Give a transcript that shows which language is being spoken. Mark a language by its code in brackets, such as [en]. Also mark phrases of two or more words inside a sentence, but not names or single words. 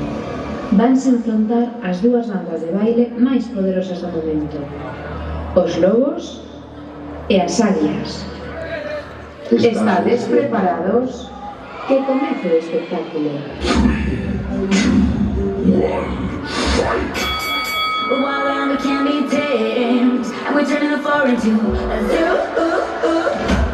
[gl] Vanse enfrontar as dúas bandas de baile máis poderosas do momento, os lobos e as águias. Estades preparados? Que comece o espectáculo. [en] While we can be tamed, and we're turning the 4 into a 0.